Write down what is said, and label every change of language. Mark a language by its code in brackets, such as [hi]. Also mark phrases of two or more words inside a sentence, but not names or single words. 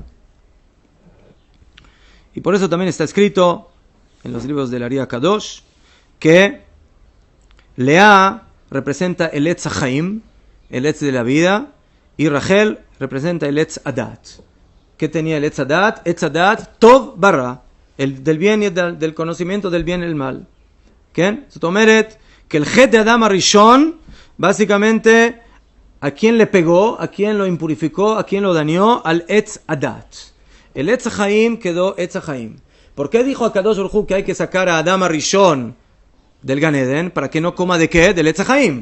[es] Y por eso también está escrito en los libros del Ari HaKadosh que Lea representa el [he] עץ החיים, [es] el Etz de la vida, y Rachel representa el [he] עץ הדעת. [es] ¿Qué tenía el [he] עץ הדעת? עץ הדעת טוב ורע, [es] el del bien y del conocimiento del bien y el mal. ¿Qué? [he] זאת אומרת [es] que el Het de Adam Arishon básicamente ¿A quién le pegó? ¿A quién lo impurificó? ¿A quién lo dañó? Al [he] עץ הדעת. [es] El [he] עץ חיים [es] quedó [he] עץ חיים. [es] ¿Por qué dijo a [he] קדוש ברוך הוא [es] que hay que sacar a Adam Rishon del Gan Eden? ¿Para que no coma de qué? Del [he] עץ חיים.